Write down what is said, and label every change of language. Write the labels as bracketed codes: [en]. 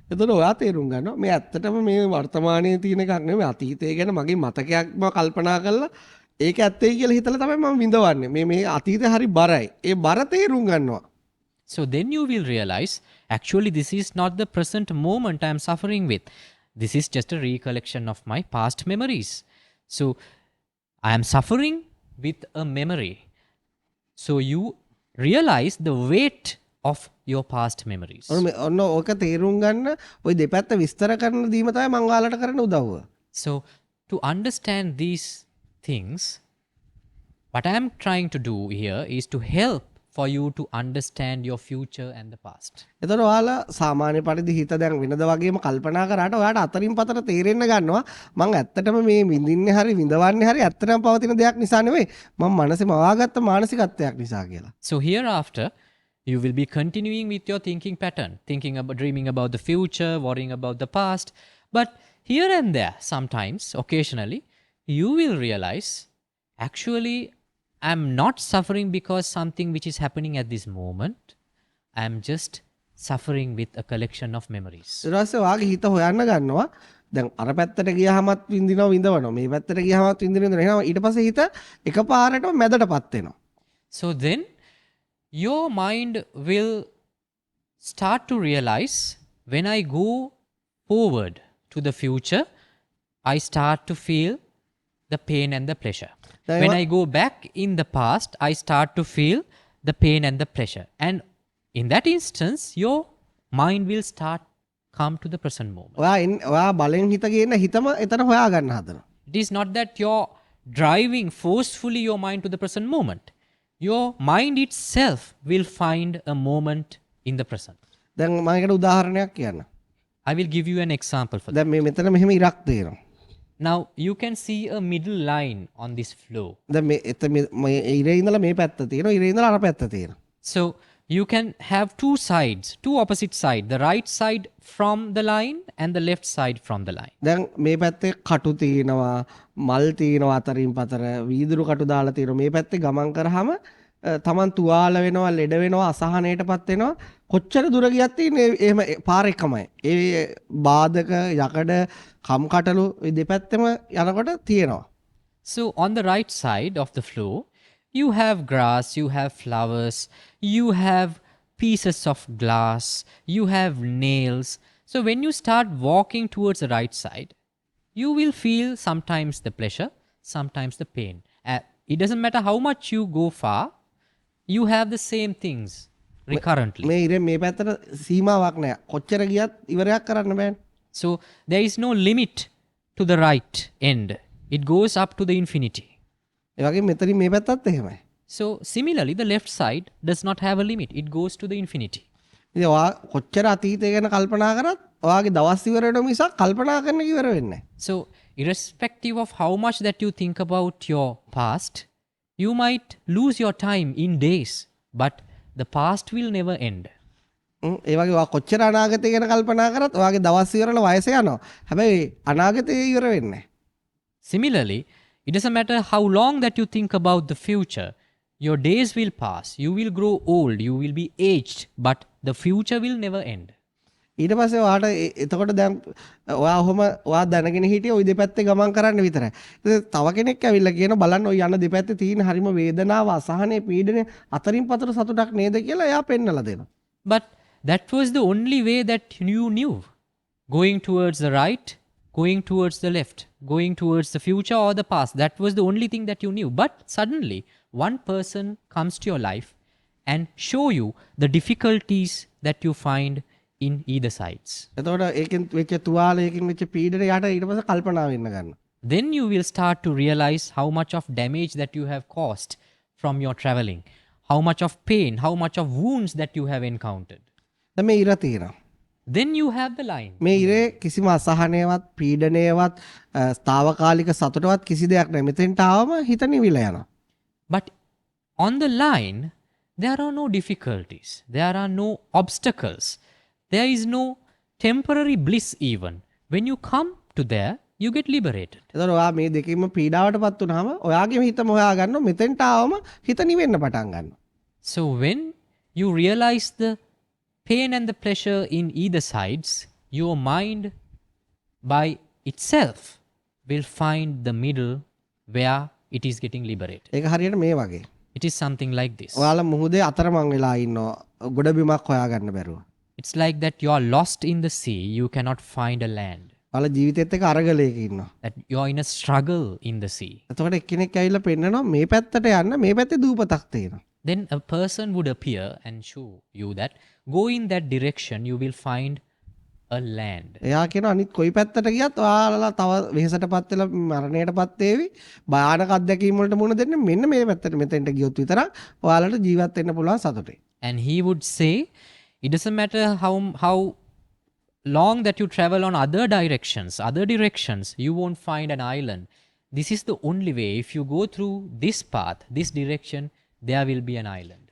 [si] එතකොට ඔයා තේරුම් ගන්නවා මේ ඇත්තටම මේ වර්තමානයේ තියෙන එකක් නෙමෙයි අතීතය ගැන මගේ මතකයක්ම කල්පනා කරලා ඒක ඇත්තයි කියලා හිතලා තමයි මම විඳවන්නේ. මේ අතීතය හරි බරයි. ඒ බර තේරුම් ගන්නවා. [en] So then you will realize, actually this is not the present moment I am suffering with. This is just a recollection of my past memories. So I am suffering with a memory. So you realize the weight of your past memories. [si] ඔන්න ඕක තේරුම් ගන්න ওই දෙපැත්ත විස්තර කරන දීම තමයි මම ඔයාලට කරන්න උදව්ව. [en] So to understand these things, what I am trying to do here is to help for you to understand your future and the past. [si] එතකොට ඔයාලා සාමාන්‍ය පරිදි හිත දැන් වෙනද වගේම කල්පනා කරාට ඔයාට අතරින් පතර තේරෙන්න ගන්නවා මම ඇත්තටම මේ විඳින්නේ හරි විඳවන්නේ හරි ඇත්තටම පවතින දෙයක් නිසා නෙවෙයි මම මනසේ මවාගත්ත මානසිකත්වයක් නිසා කියලා. [en] So hereafter, you will be continuing with your thinking pattern, dreaming about the future, worrying about the past. But here and there, sometimes, occasionally, you will realize, actually, I'm not suffering because something which is happening at this moment. I'm just suffering with a collection of memories. [si] ඊට පස්සේ ඔයාගේ හිත හොයන්න ගන්නවා දැන් අර පැත්තට ගියාමත් විඳිනවා මේ පැත්තට ගියාමත් විඳිනවා එහෙනම් ඊට පස්සේ හිත එකපාරටම මැදටපත් වෙනවා. [en] So then, your mind will start to realize, when I go forward to the future, I start to feel the pain and the pleasure. When I go back in the past, I start to feel the pain and the pleasure. And in that instance, your mind will start come to the present moment. [si] ඔයා බලෙන් හිත ගේන හිතම එතන හොයා ගන්න හදනවා. [en] It is not that you're driving forcefully your mind to the present moment. Your mind itself will find a moment in the present. [si] දැන් මම ඒකට උදාහරණයක් කියන්න. [en] I will give you an example for that. [si] දැන් මේ මෙතන මෙහෙම ඉරක් තියෙනවා. [en] Now, you can see a middle line on this floor. [si] දැන් මේ ඉරේ ඉඳලා මේ පැත්ත තියෙනවා ඉරේ ඉඳලා අර පැත්ත තියෙනවා. [en] So, you can have two sides, two opposite sides, the right side from the line and the left side from the line. [si] දැන් මේ පැත්තේ කටු තියෙනවා මල් තියෙනවා අතරින් පතර වීදුරු කටු දාලා තියෙනවා මේ පැත්තේ ගමන් කරාම තමන් තුවාල වෙනවා ලෙඩ වෙනවා අසහනයටපත් වෙනවා කොච්චර දුර ගියත් තියෙන්නේ එහෙම පාර එකමයි. ඒ බාධක යකඩ කම්කටලු මේ දෙපැත්තම යනකොට තියෙනවා. [en] So, on the right side of the floor, You have grass, you have flowers, you have pieces of glass, you have nails. So when you start walking towards the right side, you will feel sometimes the pleasure, sometimes the pain. It doesn't matter how much you go far, you have the same things recurrently. [si] මේ ඉරේ මේ පැත්තට සීමාවක් නැහැ. කොච්චර ගියත් ඉවරයක් කරන්න බෑනේ. [en] So there is no limit to the right end. It goes up to the infinity. [si] ඒ වගේ මෙතනින් මේ පැත්තත් එහෙමයි. [en] So similarly, the left side does not have a limit. It goes to the infinity. [si] ඉතින් ඔයා කොච්චර අතීතය ගැන කල්පනා කරත් ඔයාගේ දවස් ඉවර වෙන මිසක් කල්පනා කරන්න ඉවර වෙන්නේ නැහැ. [en] So irrespective of how much that you think about your past, you might lose your time in days, but the past will never end. [si] ඒ වගේ ඔයා කොච්චර අනාගතය ගැන කල්පනා කරත් ඔයාගේ දවස් ඉවරල වයස යනවා. හැබැයි අනාගතය ඉවර වෙන්නේ නැහැ. [en] Similarly, it doesn't matter how long that you think about the future, your days will pass, you will grow old, you will be aged, but the future will never end. [si] ඊට පස්සේ ඔයාට එතකොට දැන් ඔයා ඔහොම ඔයා දැනගෙන හිටියේ ওই දෙපැත්තේ ගමන් කරන්න විතරයි. ඉතින් තව කෙනෙක් ඇවිල්ලා කියන බලන්න ওই යන දෙපැත්තේ තියෙන හරිම වේදනාව, අසහනේ, පීඩනේ අතරින් පතර සතුටක් නේද කියලා එයා පෙන්නලා දෙනවා. [en] But that was the only way that you knew. Going towards the right, going towards the left, going towards the future or the past. That was the only thing that you knew. But suddenly, one person comes to your life and show you the difficulties that you find in either sides. [si] එතකොට ඒකෙන් වෙච්ච තුවාලයකින් වෙච්ච පීඩනේ යාට ඊට පස්සේ කල්පනා වෙන්න ගන්නවා. [en] Then you will start to realize how much of damage that you have caused from your traveling, how much of pain, how much of wounds that you have encountered. [si] දැන් මේ ඉර තියෙනවා. [en] Then you have the line. [si] මේ ඉරේ කිසිම අසහනයවත්, පීඩනයවත්, తాවකාලික සතුටවත් කිසි දෙයක් නැහැ. මෙතෙන්ට ආවම හිත නිවිලා යනවා. [en] But on the line, there are no difficulties, there are no obstacles, there is no temporary bliss even. When you come to there, you get liberated. [si] එතකොට ඔයා මේ දෙකෙන්ම පීඩාවටපත් වුනහම ඔයාගේම හිතම හොයා ගන්නවා. මෙතෙන්ට ආවම හිත නිවෙන්න පටන් ගන්නවා. [en] So when you realize the pain and the pleasure in either sides, your mind by itself will find the middle where it is getting liberated. [si] ඒක හරියට මේ වගේ. [en] It is something like this. [si] ඔයාලා මුහුදේ අතරමං වෙලා ඉන්නවා. ගොඩ බිමක් හොයාගන්න බැරුව. [en] It's like that you are lost in the sea, you cannot find a land. [si] ඔයාලා ජීවිතෙත් එක්ක අරගලයක ඉන්නවා. [en] That you are in a struggle in the sea. [si] එතකොට එක්කෙනෙක් ඇවිල්ලා පෙන්නනවා මේ පැත්තට යන්න, මේ පැත්තේ දූපතක් තියෙනවා. [en] Then a person would appear and show you that go in that direction, you will find a land. [si] එයා කියනවා අනිත් කොයි පැත්තට ගියත් ඔයාලා තව වෙහෙසටපත් වෙලා මරණයටපත් වේවි. භයානක අත්දැකීම් වලට මුහුණ දෙන්න මෙන්න මේ පැත්තට මෙතෙන්ට ගියොත් විතරක් ඔයාලට ජීවත් වෙන්න පුළුවන් සතුටේ. [en] And he would say, it doesn't matter how long that you travel on other directions, you won't find an island. This is the only way. If you go through this path, this direction, there will be an island.